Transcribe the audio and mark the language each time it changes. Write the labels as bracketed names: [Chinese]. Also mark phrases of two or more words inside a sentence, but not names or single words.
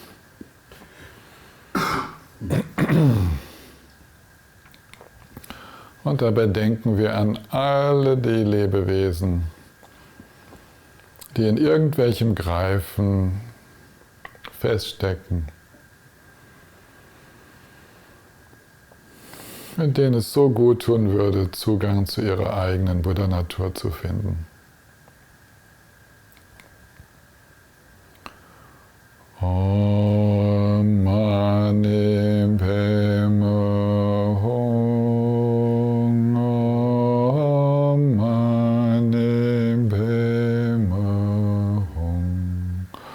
[German] Und dabei denken wir an alle die Lebewesen, die in irgendwelchem Greifen feststecken, in denen es so gut tun würde, Zugang zu ihrer eigenen Buddha-Natur zu finden. [Sanskrit] ॐ मणि पद्मे हूँ, ॐ मणि पद्मे हूँ,